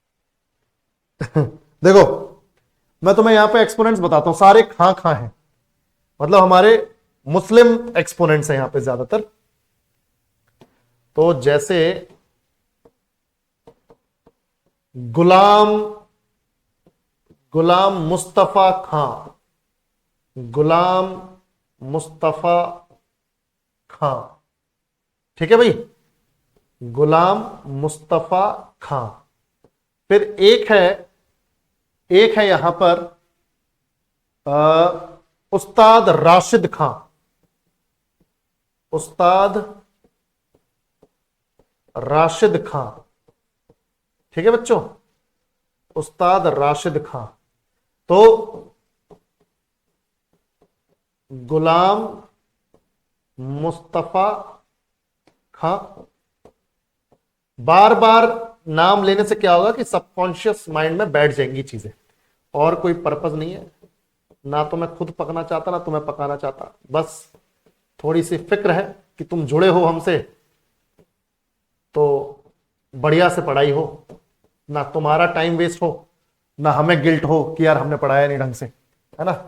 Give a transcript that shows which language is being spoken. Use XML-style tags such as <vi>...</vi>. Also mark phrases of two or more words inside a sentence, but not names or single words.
<hi>देखो मैं तुम्हें यहां पे एक्सपोनेंट्स बताता हूं, सारे खां खां हैं, मतलब हमारे मुस्लिम एक्सपोनेंट्स हैं यहां पे ज्यादातर। तो जैसे गुलाम गुलाम मुस्तफा खां, गुलाम मुस्तफा खां, ठीक है भाई, गुलाम मुस्तफा खां। फिर एक है यहां पर उस्ताद राशिद खां, उस्ताद राशिद खां, ठीक है बच्चों, उस्ताद राशिद खां। तो गुलाम मुस्तफा खां, बार बार नाम लेने से क्या होगा कि</hi> <en>subconscious mind</en> <hi>में बैठ जाएंगी चीजें, और कोई पर्पस नहीं है, ना तो मैं खुद पकना चाहता ना तुम्हें पकाना चाहता, बस थोड़ी सी फिक्र है कि तुम जुड़े हो हमसे तो बढ़िया से पढ़ाई हो, ना तुम्हारा</hi> <en>time waste</en> <hi>हो, ना हमें गिल्ट हो कि यार हमने पढ़ाया नहीं ढंग से, है ना।</hi>